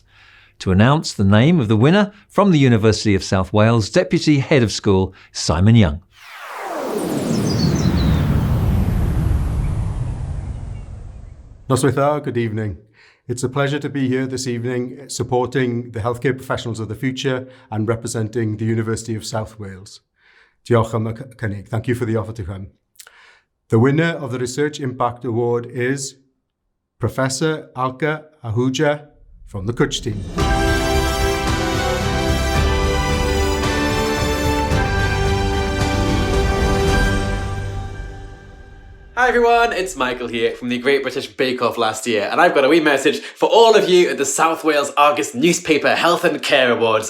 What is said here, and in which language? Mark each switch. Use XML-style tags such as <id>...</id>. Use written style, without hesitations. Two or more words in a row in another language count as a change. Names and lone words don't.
<en>To announce the name of the winner from the University of South Wales, Deputy Head of School, Simon Young. Noswaith, good evening. It's a pleasure to be here this evening supporting the healthcare professionals of the future and representing the University of South Wales.</en> <cy>Diolch am y cynnig.</cy> <en>Thank you for the offer to come. The winner of the Research Impact Award is Professor Alka Ahuja from the Kutch team. Hi everyone, it's Michael here from the Great British Bake Off last year, and I've got a wee message for all of you at the South Wales Argus Newspaper Health and Care Awards.</en>